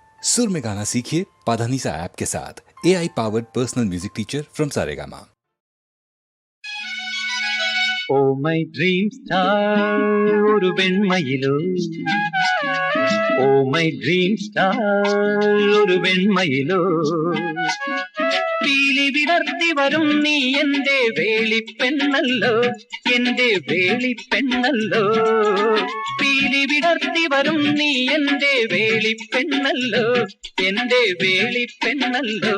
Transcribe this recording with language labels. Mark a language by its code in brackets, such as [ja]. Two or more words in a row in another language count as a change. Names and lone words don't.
[hi] सुर में गाना सीखिए पाधानीसा ऐप के साथ। [en] AI powered personal music teacher from Saregama. Oh my dream star [ml] ഒരു വെൺമയിലോ, [en] Oh my dream star [ml] ഒരു വെൺമയിലോ, പീലി വിടർത്തി വരും നീ എന്റെ വേളിപ്പെണ്ണല്ലോ, എന്റെ വേളിപ്പെണ്ണല്ലോ, പീലി വിടർത്തി വരും നീ എന്റെ വേളിപ്പെണ്ണല്ലോ, എന്റെ വേളിപ്പെണ്ണല്ലോ.